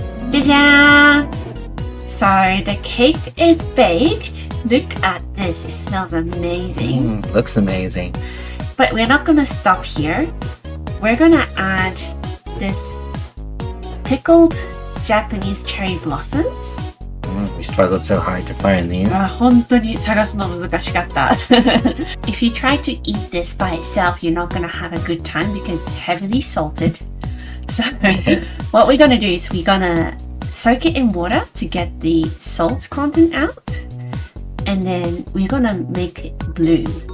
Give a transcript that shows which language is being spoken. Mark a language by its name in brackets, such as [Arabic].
[English] Jajan! So the cake is baked. Look at this, it smells amazing. Looks amazing. But we're not gonna stop here. We're gonna add this pickled Japanese cherry blossoms. We struggled so hard to find these. [Japanese] 本当に探すの難しかった。 [English] If you try to eat this by itself, you're not gonna have a good time because it's heavily salted. So what we're gonna do is we're gonna soak it in water to get the salt content out, and then we're gonna make it blue.